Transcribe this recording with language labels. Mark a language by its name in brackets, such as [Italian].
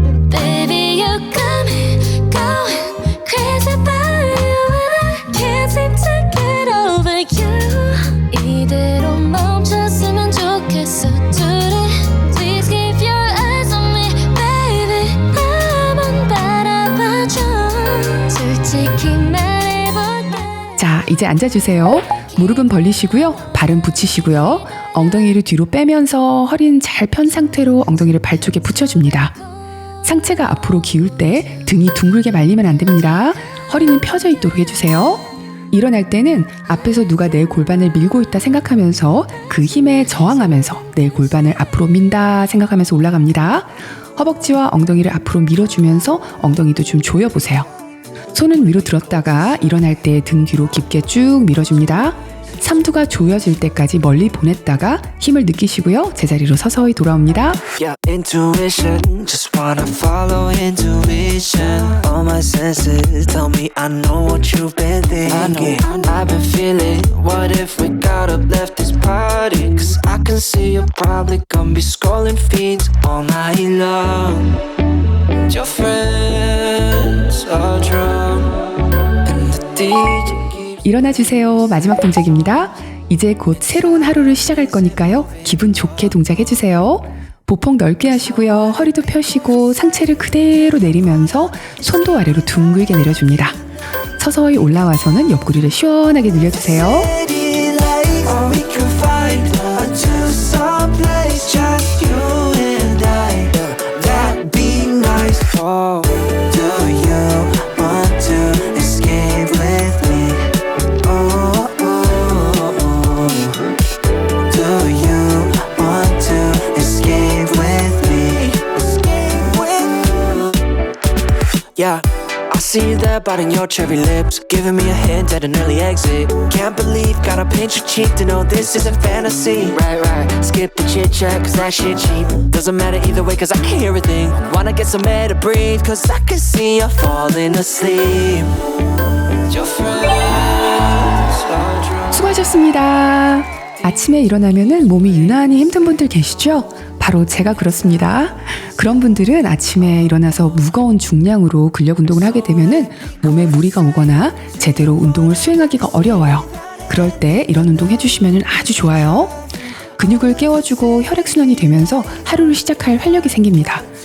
[English] Baby, you got me going crazy about you, and I can't seem to get over you. [Korean] 이대로 멈췄으면 좋겠어, 둘이. [English] Please keep your eyes on me, baby. [Korean] 나만 바라봐줘. 솔직히 말해볼게. 자, 이제 앉아주세요. 무릎은 벌리시고요. 발은 붙이시고요. 엉덩이를 뒤로 빼면서 허리는 잘 편 상태로 엉덩이를 발 쪽에 붙여줍니다. 상체가 앞으로 기울 때 등이 둥글게 말리면 안 됩니다. 허리는 펴져 있도록 해주세요. 일어날 때는 앞에서 누가 내 골반을 밀고 있다 생각하면서 그 힘에 저항하면서 내 골반을 앞으로 민다 생각하면서 올라갑니다. 허벅지와 엉덩이를 앞으로 밀어주면서 엉덩이도 좀 조여보세요. 손은 위로 들었다가 일어날 때 등 뒤로 깊게 쭉 밀어줍니다. 삼두가 조여질 때까지 멀리 보냈다가 힘을 느끼시고요. 제자리로 서서히 돌아옵니다. [English] Yeah, intuition, just wanna follow intuition. All my senses tell me I know what you've been thinking. I've been feeling, what if we got up, left this party? Cause I can see you're probably gonna be scrolling feeds all night long. And your friends are drunk, and the DJ [Korean] 일어나 주세요. 마지막 동작입니다. 이제 곧 새로운 하루를 시작할 거니까요. 기분 좋게 동작해 주세요. 보폭 넓게 하시고요. 허리도 펴시고 상체를 그대로 내리면서 손도 아래로 둥글게 내려줍니다. 서서히 올라와서는 옆구리를 시원하게 늘려주세요. [English] city lights, or we could find a two-song place, just you and I. That'd be nice. Oh, do you want to escape with me? Oh, oh, oh. Do you want to escape with me? Escape with me. Yeah. I see you there biting your cherry lips, giving me a hint at an early exit. Can't believe, gotta pinch your cheek to know this isn't fantasy. Right, right, skip the chit chat cause that shit cheap. Doesn't matter either way cause I can hear a thing. Wanna get some air to breathe cause I can see you falling asleep. Your friend [Korean] 반갑습니다. 아침에 일어나면은 몸이 유난히 힘든 분들 계시죠? 바로 제가 그렇습니다. 그런 분들은 아침에 일어나서 무거운 중량으로 근력 운동을 하게 되면은 몸에 무리가 오거나 제대로 운동을 수행하기가 어려워요. 그럴 때 이런 운동 해주시면 아주 좋아요. 근육을 깨워주고 혈액순환이 되면서 하루를 시작할 활력이 생깁니다.